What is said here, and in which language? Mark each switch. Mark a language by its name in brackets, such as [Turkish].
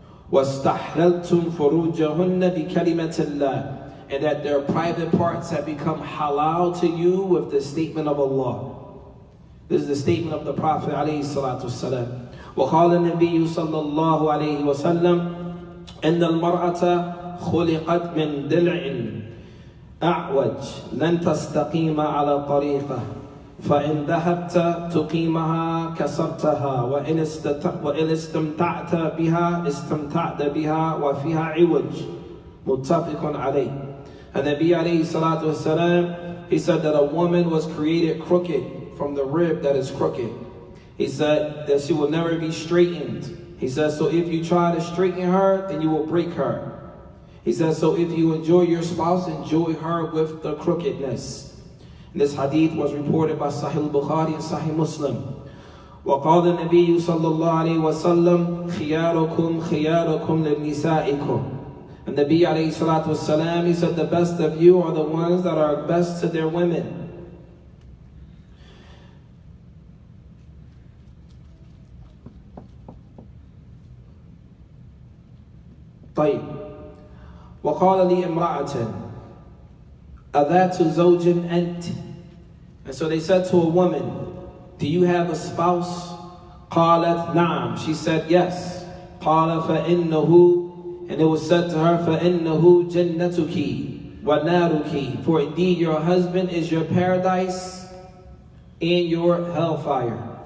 [Arabic] وَاسْتَحْلَلْتُمْ فُرُوجَهُنَّ بِكَلِمَةِ اللَّهِ, [English] and that their private parts have become halal to you with the statement of Allah. This is the statement of the Prophet alayhi salatu wasalam. [Arabic] وقال النبي صلى الله عليه وسلم إن المرأة خلقت من ضلع أعوج لن تستقيم على طريقه فإن ذهبت تقيمها كسرتها وإن استمتعت بها استمتعت بها وفيها عوج. متفق عليه. [English] And Nabi alayhi salatu wasalam, he said that a woman was created crooked from the rib that is crooked. He said that she will never be straightened. He says, so if you try to straighten her, then you will break her. He says, so if you enjoy your spouse, enjoy her with the crookedness. And this hadith was reported by Sahih al-Bukhari and Sahih Muslim. [Arabic] وقال النبي صلى الله عليه وسلم خياركم خياركم لنسائكم. [English] And the Nabi alayhi salatu wasalam, he said, the best of you are the ones that are best to their women. [Arabic] طيب. وقال لي امرأة أذات زوج أنت. [English] And so they said to a woman, do you have a spouse? [Arabic] قالت نعم. [English] She said yes. [Arabic] قال فإنه, [English] and it was said to her, [Arabic] فإنه جنتك وَنَارُكِ, [English] for indeed your husband is your paradise and your hellfire.